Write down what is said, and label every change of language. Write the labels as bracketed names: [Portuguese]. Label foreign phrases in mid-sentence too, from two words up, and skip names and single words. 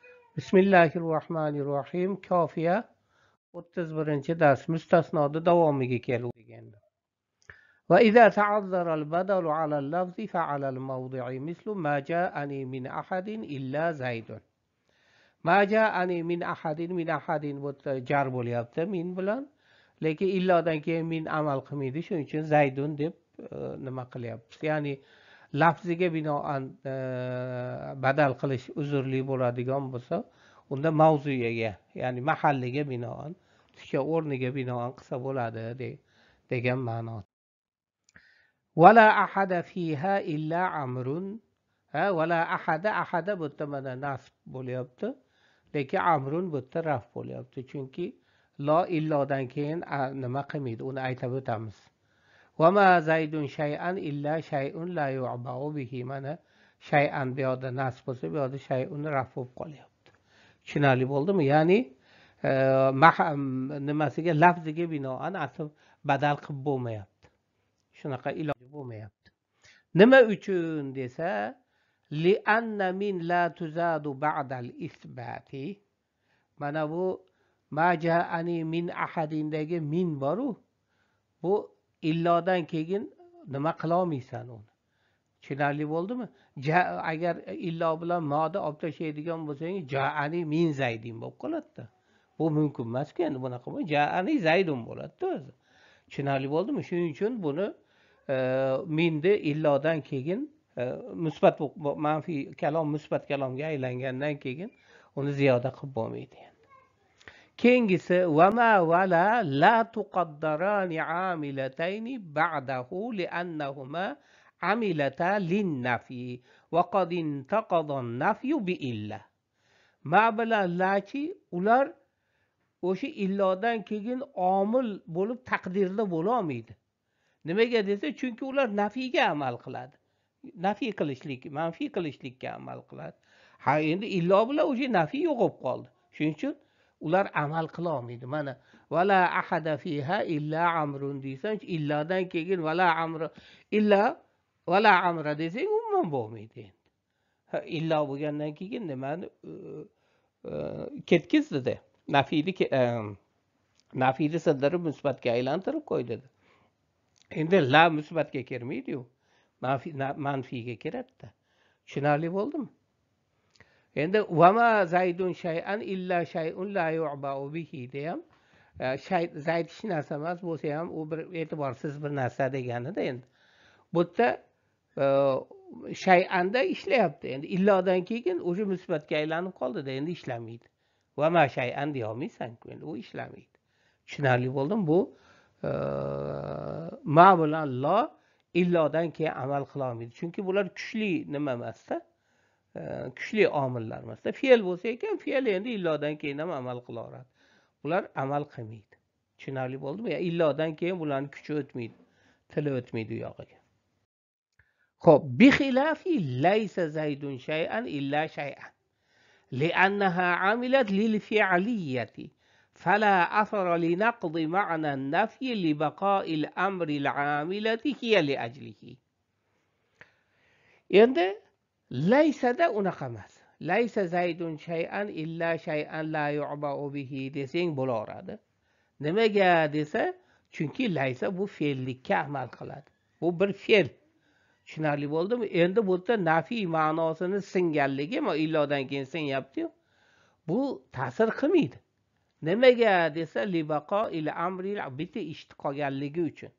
[Uzbek] Bismillahirrohmanirrohim. Kofiya 31-dars mustasnoda davomiga kelgan. [Arabic] وإذا تعذر البدل على اللفظ فعلى الموضع مثل ما جاءني من أحد إلا زيد. ما جاءني من أحد [Uzbek] bu jar bo'lyapti min bilan, lekin illodan keyin min amal qilmaydi. Shuning uchun zaydun deb nima qilyapmiz? Ya'ni lafziga binoan badal qilish uzrli bo'ladigan bo'lsa, unda mavzuga, ya'ni mahalliga binoan, o'sha o'rniga binoan qilsa bo'ladi degan ma'no. [Arabic] ولا أحد فيها إلا عمرو. ولا أحد [Uzbek] bu yerda mana nasb bo'lyapti, lekin amrun bu yerda raf bo'lyapti. Chunki lo illodan keyin nima qilmaydi, uni aytib o'tamiz. [Arabic] وما زيد شيئا إلا شيء لا يعبأ به. [Uzbek] mana shay'an bu yoqda nasb bo'lsa, bu yoqda shay'un raf bo'lib qolyapti. Tushunarli bo'ldimi? Ya'ni nimasiga, lafziga binoan asl badal qilib bo'lmayapti. Shunaqa iloji bo'lmayapti. Nima uchun desa, [Arabic] لأن من لا تزاد بعد الإثبات. [Uzbek] Mana bu [Arabic] ما جاءني من [Uzbek] ahadindagi min boru, bu illodan keyin nima qila olmaysan uni. Tushunarli bo'ldimi? Agar illo bilan moda olib tashlaydigan bo'lsang, [Arabic] جاءني من زيد [Uzbek] bo'lib qoladi. Bu mumkin emas-ku, endi bunaqa bo'lsa [Arabic] جاءني زيد [Uzbek] bo'ladi o'zi. Tushunarli bo'ldimi? Shuning uchun buni minni illodan keyin musbat manfiy kalom musbat kalomga aylangandan keyin uni ziyoda qilib bo'lmaydi. [Arabic] Keyingisi وما ولا لا تقدران عاملتين بعده لأنهما عملتا للنفي وقد انتقض النفي بإلا. [Uzbek] ما bilan lachi ular o'sha illodan keyin omil bo'lib taqdirda bo'la olmaydi. Nimaga desa, chunki ular nafiyga amal qiladi. Nafiy qilishlik, manfiy qilishlikka amal qiladi. Ha, endi illo bilan o'sha nafiy yo'qolib qoldi. Shuning uchun ular amal qila olmaydi. Mana [Arabic] ولا أحد فيها إلا عمرو [Uzbek] desang, illodan keyin [Arabic] ولا عمرو إلا ولا عمرا [Uzbek] desang umuman bo'lmaydi. Illo bo'lgandan keyin nimani ketkizdi-da. Nafiyni sindirib musbatga aylantirib qo'ydi. Endi la musbatga kirmaydi-yu. Manfiyga kiradi-da. Tushunarli bo'ldimi? Endi [Arabic] وما زيد شيئا إلا شيء لا يعبأ به [Uzbek] deyam, zayd hech narsa emas bo'lsa ham u bir e'tiborsiz bir narsa deganida. Endi bu yerda shay'anda ishlayapti. Endi illodan keyin o'sha musbatga aylanib qoldi-da, endi ishlamaydi. [Arabic] وما شيئا [Uzbek] deya olmaysan-ku, endi u ishlamaydi. Tushunarli bo'ldimi? Bu ma bilan lo illodan keyin amal qila olmaydi. Chunki bular kuchli nima emas-da. Kuchli omillar emas. Fe'l bo'lsa ekan, fe'l endi illodan keyin ham amal qilaveradi. Ular amal qilmaydi. Tushunarli bo'ldimi? Illodan keyin bularning kuchi o'tmaydi, tili o'tmaydi u yog'iga. Xo'p, [Arabic] بخلاف ليس زيد شيئا إلا شيئا. لأنها عملت للفعلية. فلا أثر لنقض معنى النفي لبقاء الأمر العاملة هي لأجله. [Uzbek] endi laysada unaqa emas. [Arabic] ليس زيد شيئا إلا شيئا لا يعبأ به [Uzbek] desang bo'laveradi. Nimaga desa, chunki laysa bu fe'llikka amal qiladi. Bu bir fe'l. Tushunarli bo'ldimi? Endi bu yerda nafiy ma'nosini singanligi, ma illodan keyin sinyapti-yu. Bu ta'sir qilmaydi. Nimaga desa, [Arabic] لبقاء الأمر [Uzbek] bitta ishni qolganligi uchun.